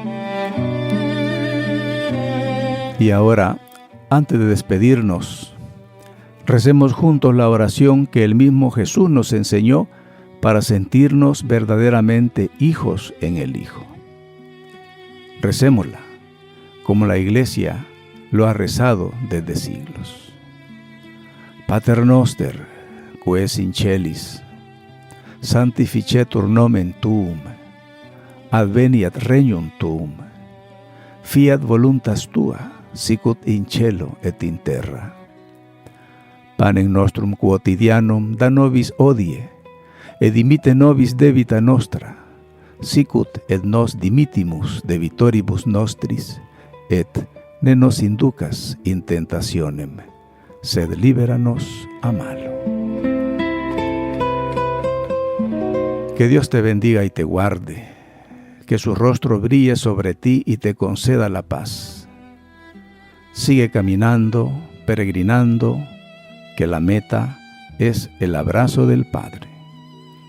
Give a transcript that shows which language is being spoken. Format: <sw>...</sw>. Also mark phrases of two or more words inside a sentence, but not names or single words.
<es>Y ahora, antes de despedirnos, recemos juntos la oración que el mismo Jesús nos enseñó para sentirnos verdaderamente hijos en el Hijo. Recémosla, como la Iglesia lo ha rezado desde siglos.</es> <la>Pater noster, qui es in celis, sanctificetur nomen tuum, adveniat regnum tuum, fiat voluntas tua, sicut in cielo et in terra. Panem nostrum quotidianum da nobis hodie, et dimitte nobis debita nostra, sicut et nos dimittimus debitoribus nostris, et ne nos inducas in tentationem, sed libera nos a malo.</la> <es>Que Dios te bendiga y te guarde, que su rostro brille sobre ti y te conceda la paz. Sigue caminando, peregrinando, que la meta es el abrazo del Padre.</es>